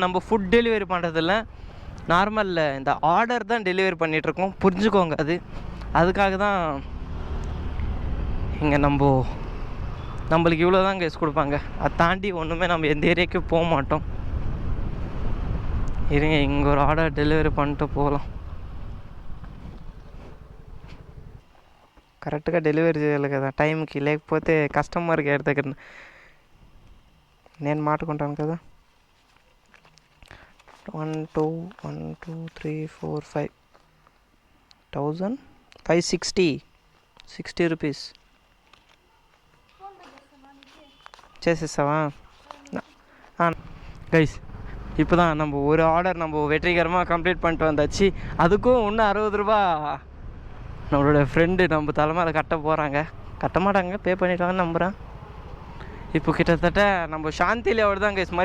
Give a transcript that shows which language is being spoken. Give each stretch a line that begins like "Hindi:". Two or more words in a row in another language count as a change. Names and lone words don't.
Tamil: நம்ம
English: food delivery
Tamil: பண்ணுறதில்ல, நார்மலில் இந்த ஆர்டர் தான் டெலிவரி பண்ணிகிட்ருக்கோம், புரிஞ்சுக்கோங்க. அதுக்காக தான் இங்கே நம்மளுக்கு இவ்வளோ தான் கைஸ் கொடுப்பாங்க. அதை தாண்டி ஒன்றுமே நம்ம எந்த ஏரியாவுக்கும் போக மாட்டோம். இருங்க, இங்கே ஒரு
English: order delivery
Tamil: பண்ணிட்டு போகலாம்.
Telugu: కరెక్ట్గా డెలివరీ చేయాలి కదా టైంకి, లేకపోతే కస్టమర్కి ఎడ దగ్గర నేను మాట్లాడుకుంటాను కదా. 1 2 1 2 3 4 5 560 రూపీస్ చేసేస్తావా கைஸ்?
Tamil: இப்போ தான் நம்ம ஒரு ஆர்டர் நம்ம வெற்றிகரமாக கம்ப்ளீட் பண்ணிட்டு வந்தாச்சு. அதுக்கும் இன்னும் 60 ரூபா நம்மளோட ஃப்ரெண்டு நம்ம தலைமையில் கட்ட போகிறாங்க. கட்ட மாட்டாங்க, பே பண்ணிட்டாங்கன்னு நம்புகிறேன். இப்போ கிட்டத்தட்ட நம்ம சாந்தி லேஅவுட் தான் கைஸ்.